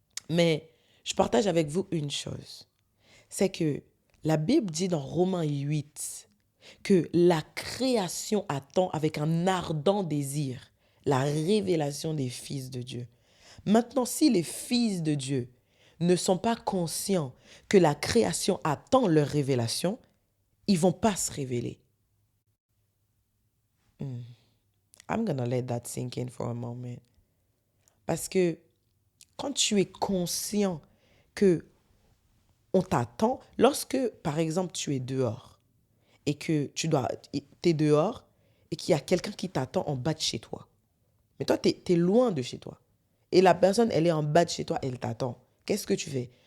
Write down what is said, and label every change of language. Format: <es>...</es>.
<fr>Mais je partage avec vous une chose, c'est que la Bible dit dans Romains 8 que la création attend avec un ardent désir la révélation des fils de Dieu. Maintenant, si les fils de Dieu ne sont pas conscients que la création attend leur révélation, ils ne vont pas se révéler.</fr> <en>I'm gonna let that sink in for a moment.</en> <fr>Parce que quand tu es conscient que on t'attend, lorsque, par exemple, tu es dehors et que t'es dehors et qu'il y a quelqu'un qui t'attend en bas de chez toi. Mais toi, t'es loin de chez toi. Et la personne, elle est en bas de chez toi, elle t'attend. Qu'est-ce que tu fais?</fr>